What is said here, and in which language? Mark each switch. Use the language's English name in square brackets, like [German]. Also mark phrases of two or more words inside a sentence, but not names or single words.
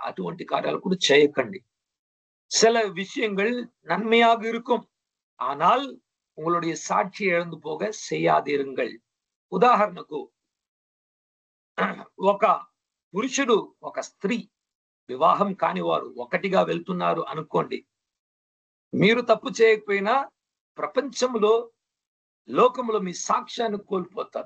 [Telugu] అటువంటి కార్యాలు కూడా చేయకండి. [Tamil] சில விஷயங்கள் நன்மையாக இருக்கும், ஆனால் உங்களுடைய சாட்சியை இழந்து போக செய்யாதிருங்கள். [Telugu] ఉదాహరణకు ఒక పురుషుడు, ఒక స్త్రీ వివాహం కానివారు ఒకటిగా వెళ్తున్నారు అనుకోండి. మీరు తప్పు చేయకపోయినా ప్రపంచంలో, లోకంలో మీ సాక్ష్యాన్ని కోల్పోతారు.